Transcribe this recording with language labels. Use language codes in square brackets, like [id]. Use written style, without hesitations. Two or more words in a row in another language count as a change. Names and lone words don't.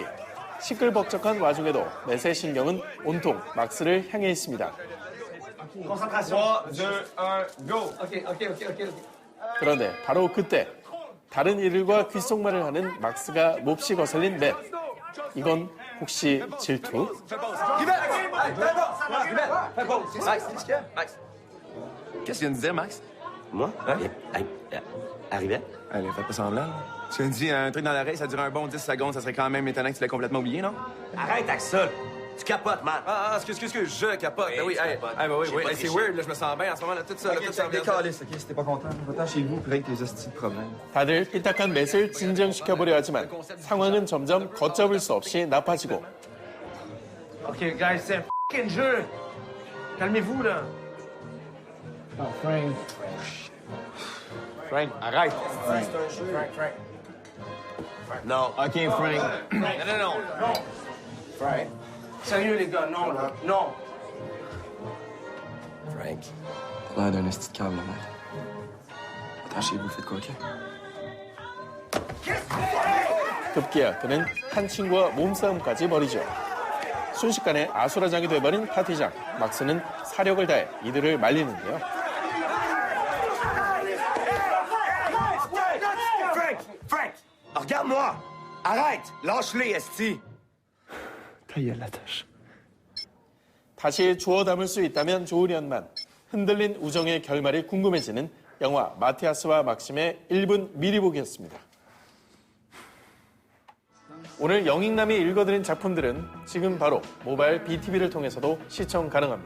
[ko] 시끌벅적한 와중에도 맷의 신경은 온통 막스를 향해 있습니다. 그런데 바로 그때 다른 이들과 귓속말을 하는 막스가 몹시 거슬린 맷. 이건 혹시 질투? [fr] Qu'est-ce que tu viens de dire, Max? Moi? Arrivette? Allez, fais pas semblant. Là. Tu viens de dire un truc dans l'oreille, ça dure un bon 10 secondes, ça serait quand même étonnant que tu l'aies complètement oublié, non? Arrête avec ça! Tu capotes, man! Excuse, je capote. Ben oui, tu capotes. oui, J'ai pas c'est triché. weird, là, je me sens bien en ce moment, là, tout ça, là, tout ça. Décalisse, OK? Si t'es pas content, va-t'en chez vous puis règle tes hosties de problèmes. [ko] 다들 삐딱한 맷을 진정시켜보려 하지만 상황은 점점 걷잡을 수 없이 나빠지고 [en] OK, guys, [fr] c'est un f***ing jeu. Calmez-vous, là. Oh, Frank. Frank, arrête. Frank. Non. OK, Frank. Non. Frank. Sérieux, les gars, non, là. Non. Frank. L'air d'un esti de câble, là, mec. Attachez-vous, faites quoi, OK? [ko] 급기야 그는 한 친구와 몸싸움까지 벌이죠. 순식간에 아수라장이 돼버린 파티장. 막스는 사력을 다해 이들을 말리는데요. [fr] Frank! Regarde-moi! Arrête! Lâche-les, esti! Ta gueule, la tâche. [ko] 다시 주워 담을 수 있다면 좋으련만 흔들린 우정의 결말이 궁금해지는 영화 마티아스와 막심의 1분 미리 보기였습니다. 오늘 영익남이 읽어드린 작품들은 지금 바로 모바일 BTV를 통해서도 시청 가능합니다.